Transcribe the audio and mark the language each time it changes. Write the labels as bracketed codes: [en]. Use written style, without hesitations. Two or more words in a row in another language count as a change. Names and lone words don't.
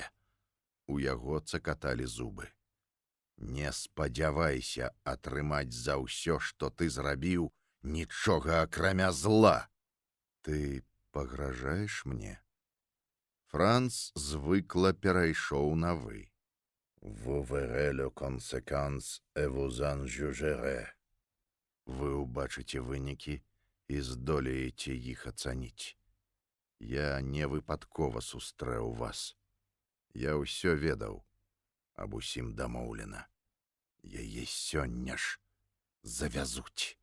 [be] У яго цакаталі зубы. Не спадзявайся атрымаць за ўсё, што ты зрабіў, нічога акрамя зла. Ты пагражаеш мне? Франц звыкла перайшоў на вы. [fr] Vous verrez les conséquences et vous en jugerez. [be] Вы ўбачыце вынікі і здолееце іх ацаніць. Я не выпадкова сустрэў вас. Я ўсё ведаў, аб усім дамоўлена. Яе сёння ж завязуць.